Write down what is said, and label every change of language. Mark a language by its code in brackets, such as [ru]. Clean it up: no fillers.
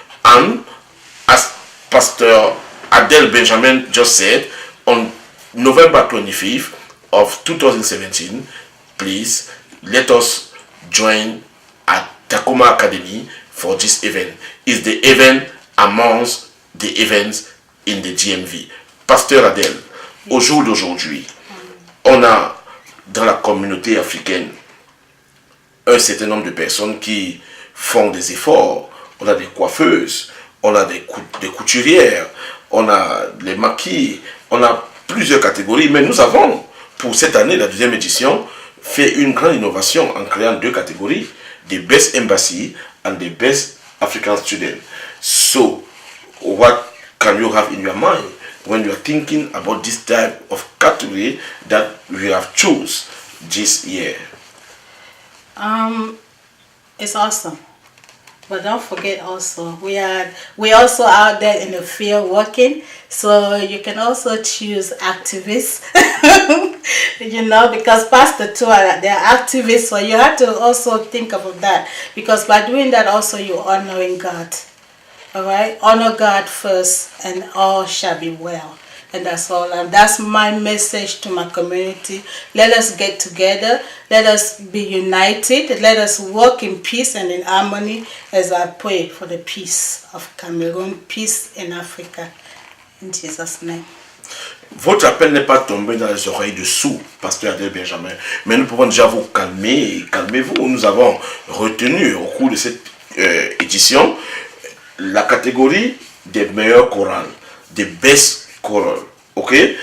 [en] And as Pastor Adele Benjamin just said, on November 25th of 2017, please let us join at Tacoma Academy for this event. It's the event amongst the events in the GMV. [fr] Pasteur Adele, au jour d'aujourd'hui, on a dans la communauté africaine un certain nombre de personnes qui font des efforts. On a des coiffeuses, on a des couturières, on a les maquis, on a plusieurs catégories. Mais nous avons, pour cette année, la deuxième édition, fait une grande innovation en créant deux catégories, [en] the Best Embassy and the Best African Student. So, what can you have in your mind when you are thinking about this type of category that we have choose this year? It's awesome. But don't forget also, we also out there in the field working, so you can also choose activists, you know, because Pastor too, they're activists, so you have to also think about that, because by doing that also you're honoring God, all right? Honor God first and all shall be well. And that's all. And that's my message to my community. Let us get together. Let us be united. Let us work in peace and in harmony as I pray for the peace of Cameroon, peace in Africa. In Jesus' name. [fr] Votre appel n'est pas tombé dans les oreilles de sourds, Pasteur Adele Benjamin. Mais nous pouvons déjà vous calmer. Calmez-vous. Nous avons retenu au cours de cette édition la catégorie des meilleurs chorales, des [en] best choral. [fr] Ok?